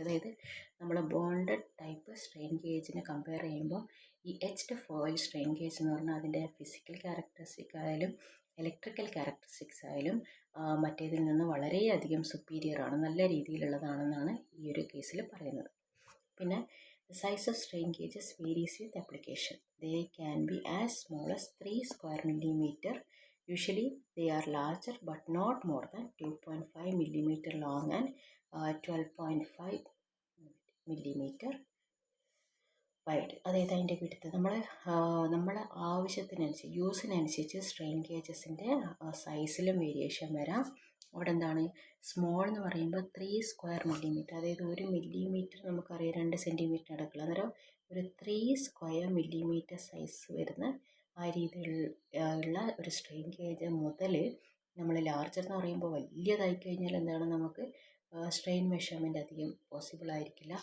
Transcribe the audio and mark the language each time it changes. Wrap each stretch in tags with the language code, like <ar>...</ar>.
<ml>അതായത് നമ്മൾ bonded type strain ഗേജിനെ compare ചെയ്യുമ്പോൾ ഈ എച്ച്ഡ് ഫോയിൽ സ്ട്രെയിൻ ഗേജ് എന്ന് പറഞ്ഞാൽ അതിൻ്റെ ഫിസിക്കൽ ക്യാരക്ടറിസ്റ്റിക് ആയാലും ഇലക്ട്രിക്കൽ ക്യാരക്ടറിസ്റ്റിക്സ് ആയാലും മറ്റേതിൽ നിന്ന് വളരെയധികം സുപ്പീരിയർ ആണ്, നല്ല രീതിയിലുള്ളതാണെന്നാണ് ഈ ഒരു കേസിൽ പറയുന്നത്. പിന്നെ</ml> <en>the size of strain gauges varies with application. They can be as small as 3 square millimeter. Usually they are larger but not more than 2.5 millimeter long and 12.5 millimeter wide.</en> <ml>അതായത് അതിൻ്റെ വിടുത്ത് നമ്മളെ ആവശ്യത്തിനനുസരിച്ച് യൂസിനനുസരിച്ച് സ്ട്രെയിൻ ഗേജസിൻ്റെ സൈസിലും വേരിയേഷൻ വരാം. അവിടെ എന്താണ് small എന്ന് പറയുമ്പോൾ 3 സ്ക്വയർ മില്ലിമീറ്റർ, അതായത് 1 മില്ലിമീറ്റർ നമുക്കറിയാം 2 സെൻറ്റിമീറ്റർ നടക്കില്ല, അന്നേരം ഒരു 3 സ്ക്വയർ മില്ലിമീറ്റർ സൈസ് വരുന്ന ആ രീതിയിലുള്ള ഒരു സ്ട്രെയിൻ ഗേജ് മുതൽ നമ്മൾ ലാർജർ എന്ന് പറയുമ്പോൾ വലിയതായി കഴിഞ്ഞാൽ എന്താണ് നമുക്ക് സ്ട്രെയിൻ മെഷർമെൻറ്റ് അധികം പോസിബിൾ ആയിരിക്കില്ല.</ml>